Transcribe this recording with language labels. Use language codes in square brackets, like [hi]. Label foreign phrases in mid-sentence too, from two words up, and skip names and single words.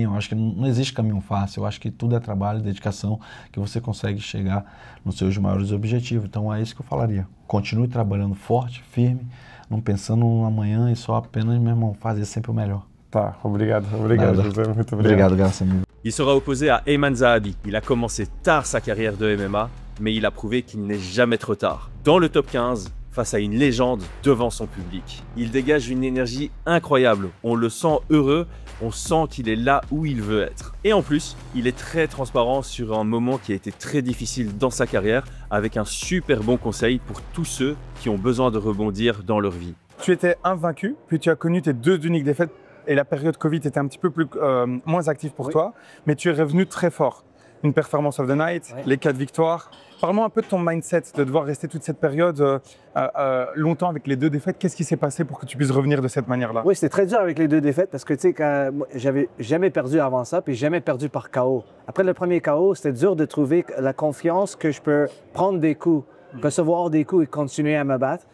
[pt] Eu acho que não existe caminho fácil, eu acho que tudo é trabalho, dedicação, que você consegue chegar nos seus maiores objetivos. Então é isso que eu falaria. Continue trabalhando forte, firme, não pensando no amanhã e só apenas, meu irmão, fazer sempre o melhor. Tá, obrigado, José, muito obrigado. Obrigado, graças a mim. [fr] Il sera opposé à Ayman Zahabi. Il a commencé tard sa carrière de MMA, mais il a prouvé qu'il n'est jamais trop tard. Dans le top 15, face à une légende devant son public. Il dégage une énergie incroyable, on le sent heureux, on sent qu'il est là où il veut être. Et en plus, il est très transparent sur un moment qui a été très difficile dans sa carrière, avec un super bon conseil pour tous ceux qui ont besoin de rebondir dans leur vie. Tu étais invaincu, puis tu as connu tes 2 uniques défaites et la période Covid était un petit peu moins active pour toi, mais tu es revenu très fort. [en] Une performance of the night, [fr] les 4 victoires. Parle-moi un peu de ton mindset, de devoir rester toute cette période longtemps avec les 2 défaites. Qu'est-ce qui s'est passé pour que tu puisses revenir de cette manière-là? Oui, c'était très dur avec les 2 défaites parce que tu sais, j'avais jamais perdu avant ça, puis jamais perdu par KO. Après le premier KO, c'était dur de trouver la confiance que je peux prendre des coups, recevoir des coups et continuer à me battre.